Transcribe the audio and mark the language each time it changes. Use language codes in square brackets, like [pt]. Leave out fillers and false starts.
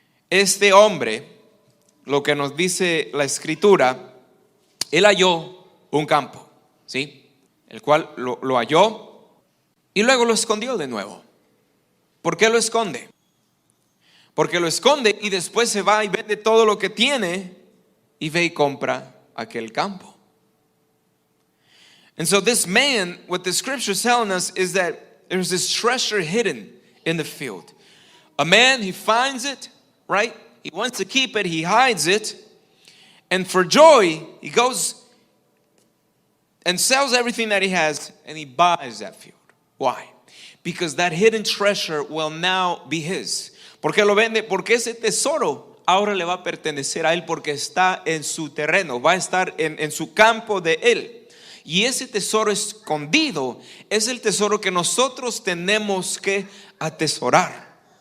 [es] Este hombre, lo que nos dice la escritura, él halló un campo, ¿sí? El cual lo halló y luego lo escondió de nuevo. ¿Por qué lo esconde? Porque lo esconde y después se va y vende todo lo que tiene y ve y compra aquel campo. [en] And so this man, what the scripture is telling us is that there's this treasure hidden in the field. A man, he finds it, right? He wants to keep it, he hides it. And for joy, he goes and sells everything that he has and he buys that field. Why? Because that hidden treasure will now be his. [es] ¿Por qué lo vende? Porque ese tesoro ahora le va a pertenecer a él porque está en su terreno, va a estar en su campo de él. Y ese tesoro escondido es el tesoro que nosotros tenemos que atesorar.